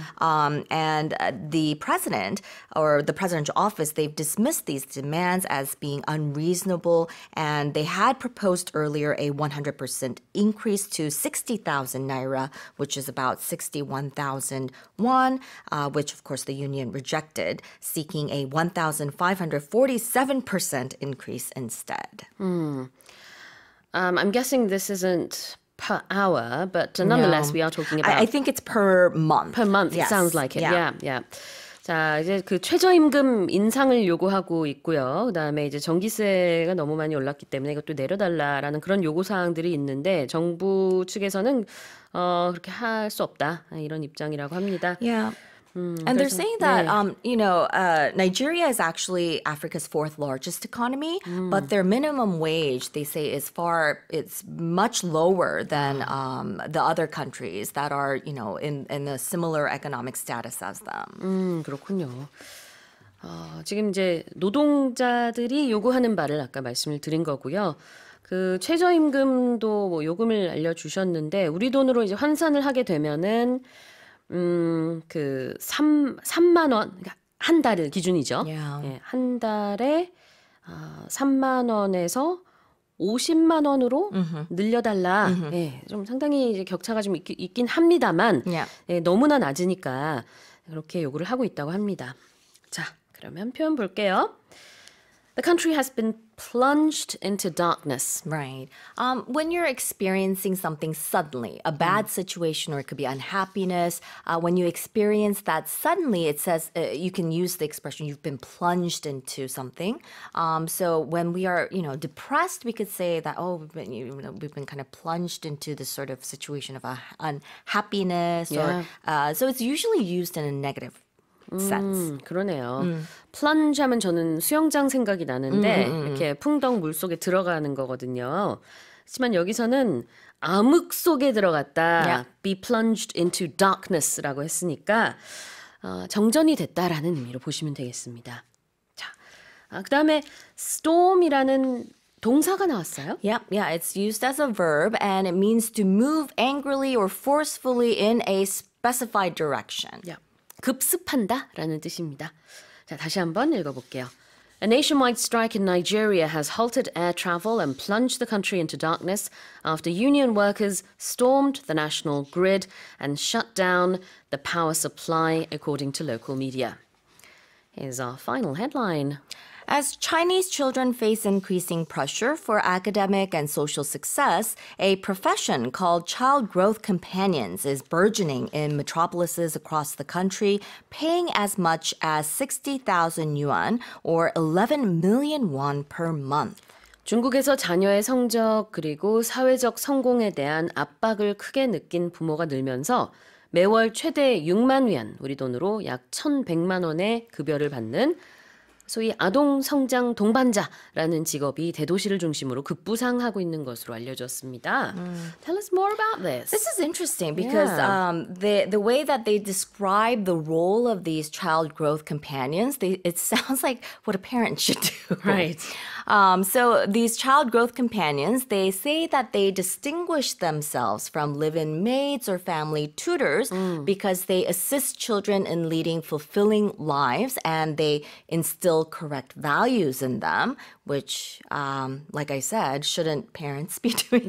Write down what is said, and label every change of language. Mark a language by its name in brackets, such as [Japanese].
[English] And the president or the presidential office, they've dismissed these demands as being unreasonable, and they had proposed earlier a 100% increase to 60,000 naira, which is about 61,000 won, which of course the union rejected, seeking a 1,547% increase instead. I'm guessing this isn't per hour, but nonetheless, we are talking about I think it's per month. per month. It Yes. sounds like it. Yeah. Yeah. [Korean] 자, 이제 그 최저임금 인상을 요구하고 있고요. 그다음에 이제 전기세가 너무 많이 올랐기 때문에 이것도 내려달라라는 그런 요구 사항들이 있는데 정부 측에서는 그렇게 할 수 없다 이런 입장이라고 합니다. [English] Yeah. And they're saying that, Nigeria is actually Africa's fourth largest economy, but their minimum wage, they say, it's much lower than the other countries that are, in a similar economic status as them. [Korean] 그렇군요. 지금 이제 노동자들이 요구하는 바를 아까 말씀을 드린 거고요. 그 최저임금도 뭐 요금을 알려주셨는데 우리 돈으로 이제 환산을 하게 되면은 그 3만 원, 그러니까 한 달 기준이죠. [English] Yeah. [Korean] 예, 한 달에 3만 원에서 50만 원으로 늘려달라. 예, 좀 상당히 이제 격차가 좀 있긴 합니다만 [English] Yeah. [Korean] 예, 너무나 낮으니까 그렇게 요구를 하고 있다고 합니다. 자, 그러면 표현 볼게요. [English] The country has been plunged into darkness. Right. When you're experiencing something suddenly, a bad situation, or it could be unhappiness, when you experience that suddenly, it says you can use the expression you've been plunged into something. So when we are, depressed, we could say that we've been kind of plunged into this sort of situation of unhappiness, or so it's usually used in a negative sense. [Korean] 그러네요. 플런지 하면 저는 수영장 생각이 나는데 이렇게 풍덩 물 속에 들어가는 거거든요. 하지만 여기서는 암흑 속에 들어갔다. [English] Yeah. Be plunged into darkness [Korean] 라고 했으니까 정전이 됐다라는 의미로 보시면 되겠습니다. 자, 그다음에 storm이라는 동사가 나왔어요. [English] Yeah, it's used as a verb, and it means to move angrily or forcefully in a specified direction. [Korean] 급습한다라는 뜻입니다. 자, 다시 한번 읽어볼게요. [English] A nationwide strike in Nigeria has halted air travel and plunged the country into darkness after union workers stormed the national grid and shut down the power supply, according to local media. Here's our final headline. As Chinese children face increasing pressure for academic and social success, a profession called child growth companions is burgeoning in metropolises across the country, paying as much as 60,000 yuan or 11 million won per month. [Korean] 중국에서 자녀의 성적 그리고 사회적 성공에 대한 압박을 크게 느낀 부모가 늘면서 매월 최대 6만 위안, 우리 돈으로 약 1,100만 원의 급여를 받는 소위 아동 성장 동반자라는 직업이 대도시를 중심으로 급부상하고 있는 것으로 알려졌습니다. [English] Tell us more about this. This is interesting because the way that they describe the role of these child growth companions, it sounds like what a parent should do. Right. So these child growth companions, they say that they distinguish themselves from live-in maids or family tutors because they assist children in leading fulfilling lives and they instill correct values in them, which, like I said, shouldn't parents be doing